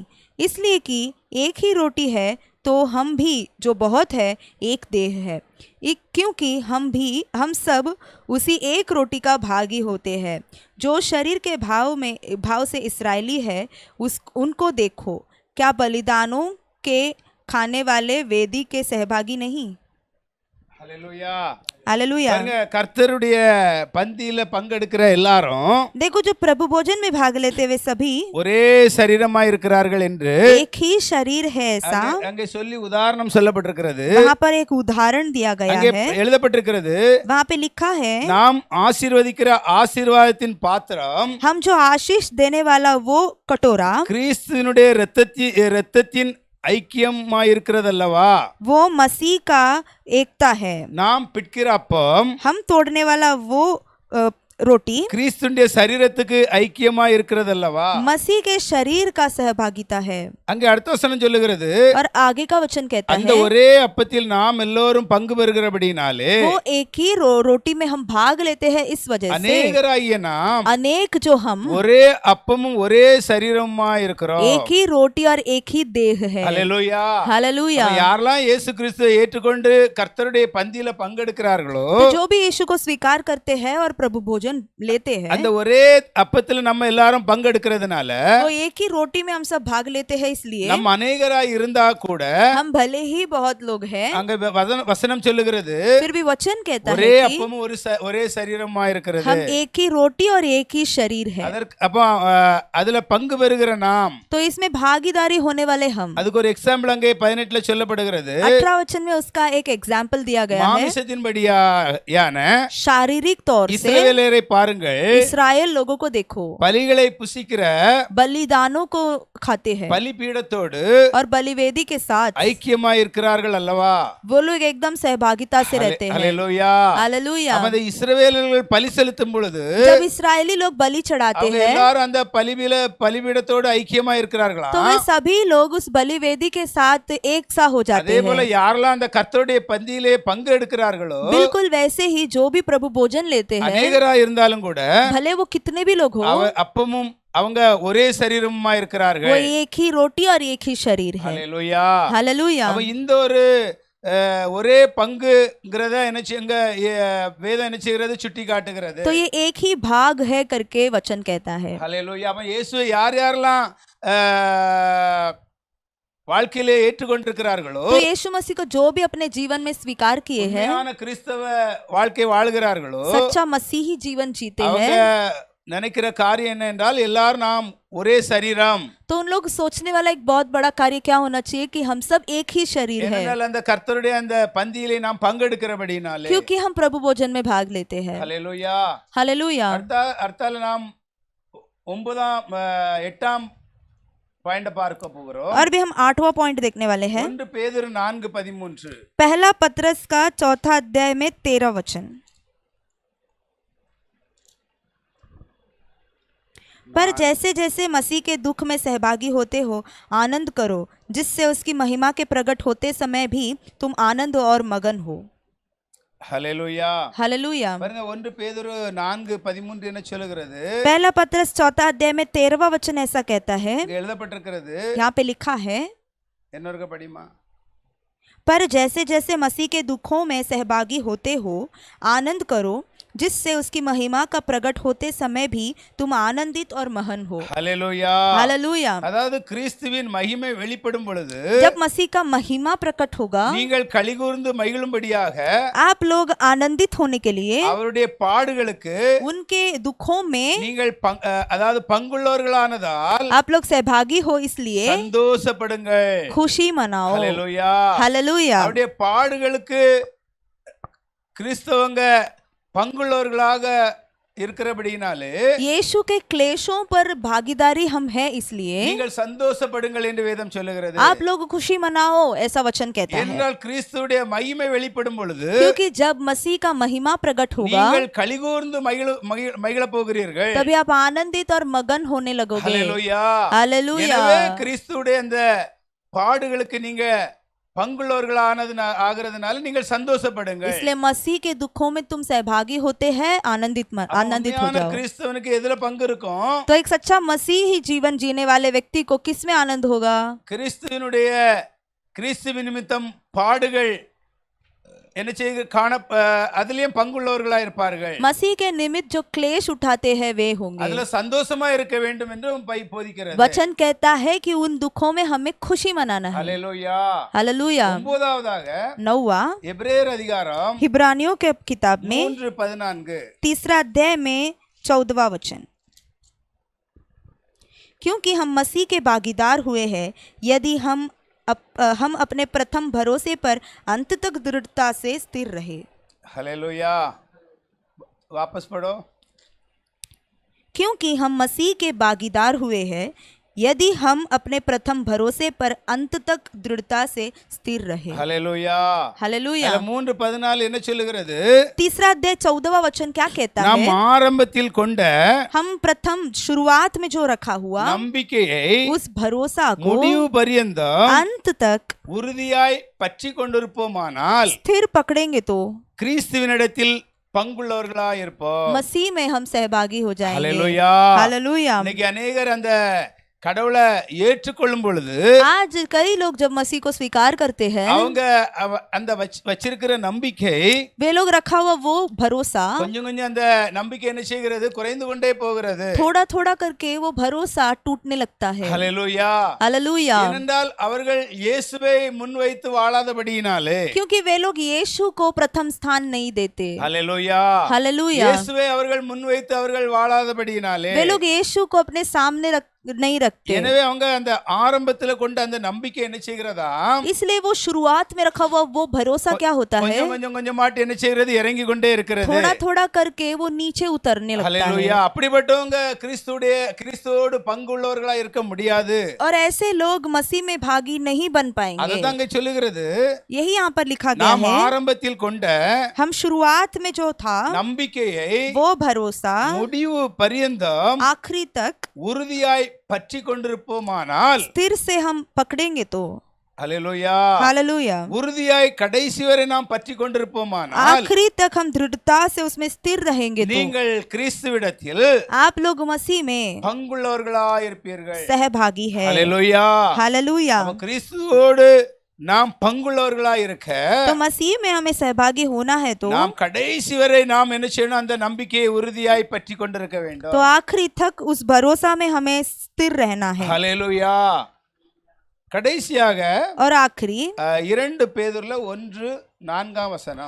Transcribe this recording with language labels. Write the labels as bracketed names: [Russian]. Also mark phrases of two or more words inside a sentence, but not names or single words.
[Hindi] इसलिए कि एक ही रोटी है तो हम भी जो बहुत है एक देह है, क्योंकि हम सब उसी एक रोटी का भागी होते हैं. जो शरीर के भाव से इस्राएली है उनको देखो, क्या बलिदानों के खाने वाले वेदी के सहभागी नहीं? हालेलुया. हालेलुया. [Tamil] கர்த்தருடைய பந்தியில பங்கெடுக்கிற எல்லாரும் [Hindi] देखो जो प्रभु भोजन में भाग लेते वे सभी [Tamil] ஒரே சரீரமாய் இருக்கிறார்கள் என்று [Hindi] एक ही शरीर है ऐसा [Tamil] அங்கே சொல்லி உதாரணம் சொல்லப்பட்டிருக்கிறது. [Hindi] वहाँ पर एक उदाहरण दिया गया [Tamil] அங்கே [Hindi] है. [Tamil] எழுதப்பட்டிருக்கிறது, [Hindi] वहाँ पे लिखा है, [Tamil] நாம் ஆசீர்வதிக்கிற ஆசீர்வாதத்தின் பாத்திரம், [Hindi] हम जो आशीष देने वाला वो कटोरा [Tamil] கிறிஸ்துவினுடைய இரத்தத்தின் ஐக்கியமாயிருக்கிறதல்லவா? [Hindi] वो मसीह का एकता है। [Tamil] நாம் பிட்கிற அப்பம் [Hindi] हम तोड़ने वाला वो रोटी [Tamil] கிறிஸ்துடைய சரீரத்துக்கு ஐக்கியமாய் இருக்கிறதல்லவா? [Hindi] मसीह के शरीर का सहभागिता है। [Tamil] அங்கே அடுத்த வசனம் சொல்லுகிறது, [Hindi] और आगे का वचन कहता [Tamil] அந்த [Hindi] है [Tamil] ஒரே அப்பத்தில் நாம் எல்லோரும் பங்கு பெறுகிறபடினாலே [Hindi] वो एक ही रोटी में हम भाग लेते हैं, इस वजह से [Tamil] அநேகராகிய நாம் [Hindi] अनेक जो हम [Tamil] ஒரே அப்பமும் ஒரே சரீரமாய் இருக்கிறோம். [Hindi] एक ही रोटी और एक ही देह है। [Tamil] ஹல்லேலூயா. [Hindi] हालेलूया। [Tamil] அப்ப யாரெல்லாம் இயேசு கிறிஸ்துவை ஏற்றுக்கொண்டு கர்த்தருடைய பந்தியில பங்கெடுக்கிறார்களோ, [Hindi] तो जो भी यीशु को स्वीकार करते हैं और प्रभु भोजन लेते हैं, [Tamil] அந்த ஒரே அப்பத்துல நம்ம எல்லாரும் பங்கெடுக்கிறதுனால [Hindi] वो एक ही रोटी में हम सब भाग लेते हैं, इसलिए [Tamil] நம்ம அநேகராய் இருந்தா கூட [Hindi] हम भले ही बहुत लोग हैं, [Tamil] அங்க வசனம் சொல்லுகிறது, [Hindi] फिर भी वचन कहता [Tamil] ஒரே [Hindi] है कि [Tamil] அப்பமும் ஒரே சரீரமாய் இருக்கிறது. [Hindi] हम एक ही रोटी और एक ही शरीर है। [Tamil] அதற்கு அப்ப அதுல பங்கு பெறுகிற நாம், [Hindi] तो इसमें भागीदारी होने वाले हम। [Tamil] அதுக்கு ஒரு எக்ஸாம்பிள் அங்கே 18ல சொல்லப்படுகிறது. [Hindi] 18 वचन में उसका एक एग्जाम्पल दिया गया है। [Tamil] மாமிசத்தின்படியான [Hindi] शारीरिक तौर से [Tamil] இஸ்ரவேலரை பாருங்கள், [Hindi] इस्राएल लोगों को देखो, [Tamil] பலிகளை புசிக்கிற [Hindi] बलिदानों को खाते हैं [Tamil] பலிபீடத்தோடு [Hindi] और बलिवेदी के साथ [Tamil] ஐக்கியமாய் இருக்கிறார்கள் அல்லவா? [Hindi] वो लोग एकदम सहभागिता से रहते हैं। [Tamil] ஹல்லேலூயா. [Hindi] हालेलूया। [Tamil] அப்ப அந்த இஸ்ரவேலர்கள் பலி செலுத்தும் பொழுது [Hindi] जब इस्राएली लोग बलि चढ़ाते [Tamil] அவங்க [Hindi] हैं, [Tamil] எல்லாரும் அந்த பலிபீடத்தோடு ஐக்கியமாய் இருக்கிறார்களா? [Hindi] तो वे सभी लोग उस बलिवेदी के साथ एक सा हो जाते [Tamil] அதே போல [Hindi] हैं। [Tamil] யாரெல்லாம் அந்த கர்த்தருடைய பந்தியிலே பங்கு எடுக்கிறார்களோ, [Hindi] बिल्कुल वैसे ही जो भी प्रभु भोजन लेते हैं, [Tamil] அநேகராய் இருந்தாலும் கூட [Hindi] भले वो कितने भी लोग हो, [Tamil] அப்பமும் அவங்க ஒரே சரீரமா [Hindi] वो [Tamil] இருக்கிறார்கள். [Hindi] एक ही रोटी और एक ही शरीर है। [Tamil] ஹல்லேலூயா. [Hindi] हालेलूया। [Tamil] அப்ப இந்த ஒரு ஒரே பங்குங்கிறத என்ன எங்க வேதம் என்ன செய்கிறது, சுட்டி காட்டுகிறது. [Hindi] तो ये एक ही भाग है करके वचन कहता है। [Tamil] ஹல்லேலூயா. அப்ப இயேசு யாரெல்லாம் வாழ்க்கையிலே ஏற்றுக்கொண்டிருக்கிறார்களோ, [Hindi] तो यीशु मसीह को जो भी अपने जीवन में स्वीकार किए हैं, [Tamil] உண்மையான கிறிஸ்தவ வாழ்க்கை வாழ்கிறார்களோ, [Hindi] सच्चा मसीही जीवन जीते [Tamil] அவங்க [Hindi] हैं, [Tamil] நினைக்கிற காரியம் என்ன என்றால், எல்லாரும் நாம் ஒரே சரீரம். [Hindi] तो उन लोग सोचने वाला एक बहुत बड़ा कार्य क्या होना चाहिए कि हम सब एक ही शरीर है, [Tamil] ஏனென்றால் அந்த கர்த்தருடைய அந்த பந்தியிலே நாம் பங்கெடுக்கிறபடினாலே. [Hindi] क्योंकि हम प्रभु भोजन में भाग लेते हैं। [Tamil] ஹல்லேலூயா. [Hindi] हालेलूया। [Tamil] அடுத்தால நாம் 8ஆம் பாயிண்ட் பார்க்க போகிறோம். [Hindi] और भी हम 8वां पॉइंट देखने वाले हैं। [Tamil] 1 பேதுரு 4:13. [Hindi] पहला पत्रस का 4था अध्याय में 13 वचन। पर जैसे जैसे मसीह के दुख में सहभागी होते हो, आनंद करो, जिससे उसकी महिमा के प्रकट होते समय भी तुम आनंद और मगन हो। [Tamil] ஹல்லேலூயா. [Hindi] हालेलूया। [Tamil] பாருங்க, 1 பேதுரு 4:13 என்ன சொல்லுகிறது? [Hindi] पहला पत्रस 4था अध्याय में 13वां वचन ऐसा कहता है, [Tamil] இங்க எழுதப்பட்டிருக்கிறது. [Hindi] यहाँ पे लिखा है, [Tamil] என்னொருக்க படிமா. [Hindi] पर जैसे जैसे मसीह के दुखों में सहभागी होते हो, आनंद करो, जिससे उसकी महिमा का प्रकट होते समय भी तुम आनंदित और महन हो। [Tamil] ஹல்லேலூயா. [Hindi] हालेलूया। [Tamil] அதாவது கிறிஸ்துவின் மகிமை வெளிப்படும் பொழுது [Hindi] जब मसीह का महिमा प्रकट होगा, [Tamil] நீங்கள் களிகூர்ந்து மகிழும்படியாக [Hindi] आप लोग आनंदित होने के लिए [Tamil] அவருடைய பாடுகளுக்கு [Hindi] उनके दुखों में [Tamil] நீங்கள் அதாவது பங்குள்ளவர்களானதால் [Hindi] आप लोग सहभागी हो, इसलिए [Tamil] சந்தோஷப்படுங்கள். [Hindi] खुशी मनाओ। [Tamil] ஹல்லேலூயா. [Hindi] हालेलूया। [Tamil] அவருடைய பாடுகளுக்கு கிறிஸ்தவங்க பங்குள்ளவர்களாக இருக்கிறபடினாலே [Hindi] यीशु के क्लेशों पर भागीदारी हम हैं, इसलिए [Tamil] நீங்கள் சந்தோஷப்படுங்கள் என்று வேதம் சொல்லுகிறது. [Hindi] आप लोग खुशी मनाओ, ऐसा वचन कहता है। [Tamil] என்றால் கிறிஸ்துவுடைய மகிமை வெளிப்படும் பொழுது [Hindi] क्योंकि जब मसीह का महिमा प्रकट होगा, [Tamil] நீங்கள் களிகூர்ந்து மகிழ போகிறீர்கள். [Hindi] तभी आप आनंदित और मगन होने लगोगे। [Tamil] ஹல்லேலூயா. [Hindi] हालेलूया। [Tamil] எனவே கிறிஸ்துவுடைய அந்த பாடுகளுக்கு நீங்க ஆகிறதுனால நீங்கள் சந்தோஷப்படுங்க. [Hindi] इसलिए मसीह के दुखों में तुम सहभागी होते हैं, आनंदित हो जाओ। [Tamil] கிறிஸ்தவனுக்கு எதுல பங்கு இருக்கும்? [Hindi] तो एक सच्चा मसीही जीवन जीने वाले व्यक्ति को किस में आनंद होगा? [Tamil] கிறிஸ்துவின் நிமித்தம் பாடுகள் என்ன செய்ய காண அதிலேயும் பங்குள்ளவர்களா இருப்பார்கள். [Hindi] मसीह के निमित्त जो क्लेश उठाते हैं वे होंगे। [Tamil] அதுல சந்தோஷமா இருக்க வேண்டும் என்று போதிக்கிறது. [Hindi] वचन कहता है कि उन दुखों में हमें खुशी मनाना है। [Tamil] ஹல்லேலூயா. [Hindi] हालेलूया। [Tamil] 9வது [Hindi] 9वां [Tamil] எபிரேயர் அதிகாரம் हिब्रानियों के किताब में 3:14 [Hindi] तीसरा अध्याय में 14वां वचन। क्योंकि हम मसीह के भागीदार हुए हैं, यदि हम अपने प्रथम भरोसे पर अंत तक दृढ़ता से स्थिर रहे। हालेलुया. वापस पढ़ो. क्योंकि हम मसीह के भागीदार हुए हैं, यदि हम अपने प्रथम भरोसे पर अंत तक दृढ़ता से स्थिर रहे। [Tamil] ஹல்லேலூயா. [Hindi] हालेलुया। [Tamil] 3:14 என்ன சொல்லுகிறது? [Hindi] तीसरा अध्याय 14वां वचन क्या कहता [Tamil] நாம் [Hindi] है? [Tamil] ஆரம்பத்தில் கொண்ட [Hindi] हम प्रथम शुरुआत में जो रखा हुआ [Tamil] நம்பிக்கையை [Hindi] उस भरोसा को [Tamil] முடிவு பரியந்தம் [Hindi] अंत तक [Tamil] உறுதியாய் பற்றி கொண்டிருப்போமானால் [Hindi] स्थिर पकड़ेंगे तो [Tamil] கிறிஸ்துவினிடத்தில் பங்குள்ளவர்களாய் இருப்போம். [Hindi] मसीह में हम सहभागी हो जाएंगे। [Tamil] ஹல்லேலூயா. [Hindi] हालेलुया। [Tamil] இன்னைக்கு अनेகர் அந்த கடவுளை ஏற்றுக்கொள்ளும் பொழுது [Hindi] आज कई लोग जब मसीह को स्वीकार करते हैं, [Tamil] அவங்க அந்த வச்சிருக்கிற நம்பிக்கை [Hindi] वे लोग रखा हुआ वो भरोसा [Tamil] கொஞ்சம் கொஞ்சம் அந்த நம்பிக்கை என்ன செய்கிறது? குறைந்து கொண்டே போகிறது. [Hindi] थोड़ा थोड़ा करके वो भरोसा टूटने लगता है। [Tamil] ஹல்லேலூயா. [Hindi] हालेलुया। [Tamil] ஏனென்றால் அவர்கள் இயேசுவை முன்வைத்து வாழாதபடியினாலே. [Hindi] क्योंकि वे लोग यीशु को प्रथम स्थान नहीं देते। [Tamil] ஹல்லேலூயா. [Hindi] हालेलुया। [Tamil] இயேசுவை அவர்கள் முன்வைத்து அவர்கள் வாழாதபடியினாலே [Hindi] वे लोग यीशु को अपने सामने नहीं रखते। [Tamil] எனவே அவங்க அந்த ஆரம்பத்துல கொண்ட அந்த நம்பிக்கை என்ன செய்கிறதா? [Hindi] इसलिए वो शुरुआत में रखा हुआ वो भरोसा क्या होता है? [Tamil] கொஞ்சம் கொஞ்சம் கொஞ்சமாட்டு என்ன செய்கிறது? இறங்கி கொண்டே இருக்கிறது. [Hindi] थोड़ा थोड़ा करके वो नीचे उतरने लगता है। [Tamil] ஹல்லேலூயா. அப்படிப்பட்டவங்க கிறிஸ்துவோடு பங்குள்ளவர்களா இருக்க முடியாது. [Hindi] और ऐसे लोग मसीह में भागी नहीं बन पाएंगे। [Tamil] அதுதான் இங்க சொல்லுகிறது. [Hindi] यही यहाँ पर लिखा गया [Tamil] நாம் [Hindi] है, [Tamil] ஆரம்பத்தில் கொண்ட [Hindi] हम शुरुआत में जो था [Tamil] நம்பிக்கையை [Hindi] वो भरोसा [Tamil] முடிவு பரியந்தம் [Hindi] आखिरी तक [Tamil] உறுதியாய் பற்றி கொண்டிருப்போமானால் [Hindi] स्थिर से हम पकड़ेंगे तो। [Tamil] ஹல்லேலூயா. [Hindi] हालेलुया। [Tamil] உறுதியாய் கடைசி வரை நாம் பற்றி கொண்டிருப்போமானால் [Hindi] आखिरी तक हम दृढ़ता से उसमें स्थिर रहेंगे तो [Tamil] நீங்கள் கிறிஸ்துவிடத்தில் [Hindi] आप लोग मसीह में [Tamil] பங்குள்ளவர்களாய் இருப்பீர்கள். [Hindi] सहभागी है। [Tamil] ஹல்லேலூயா. [Hindi] हालेलुया। [Tamil] அப்ப கிறிஸ்துவோடு நாம் பங்குள்ளவர்களாய் இருக்க [Hindi] तो मसीह में हमें सहभागी होना है तो [Tamil] நாம் கடைசி வரை நாம் என்ன செய்யணும்? அந்த நம்பிக்கையை உறுதியாய் பற்றி கொண்டிருக்க வேண்டும். [Hindi] तो आखिरी तक उस भरोसा में हमें स्थिर रहना है। [Tamil] ஹல்லேலூயா. கடைசியாக [Hindi] और आखिरी [Tamil] 2 பேதுருல 1:4